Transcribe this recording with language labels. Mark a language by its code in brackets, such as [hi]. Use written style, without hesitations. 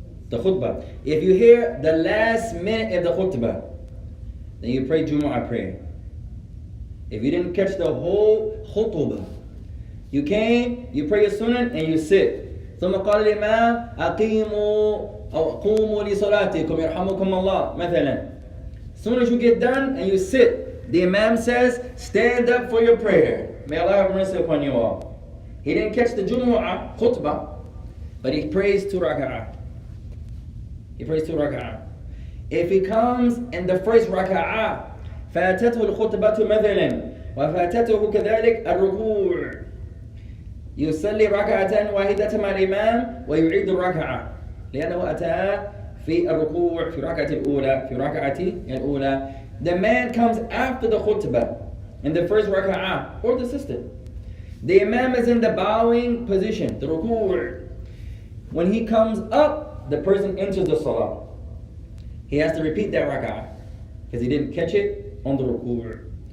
[en] The khutbah. If you hear the last minute of the khutbah, then you pray Jumu'ah prayer. If you didn't catch the whole khutbah, you came, you pray your sunnah, and you sit. [ar] ثم قال الإمام أقيموا أو قوموا لصلاتكم يرحمكم الله مثلا. [en] As soon as you get done and you sit, the Imam says, stand up for your prayer. May Allah have mercy upon you all. He didn't catch the Jumu'ah khutbah, but he prays 2 raka'ah. He prays 2 raka'ah. If he comes in the first raka'ah, [ar] فاتته الخطبة مثلا وفاتته كذلك الركوع. يصلي ركعة واحدة مع الإمام ويعيد الركعة لأنه أتى في الركوع في الركعة الأولى في ركعة الأولى. [en] The man comes after the khutbah in the first raka'ah or the sister. The imam is in the bowing position, the ruku'. When he comes up, the person enters the salah. He has to repeat that raka'ah because he didn't catch it on the ruku'.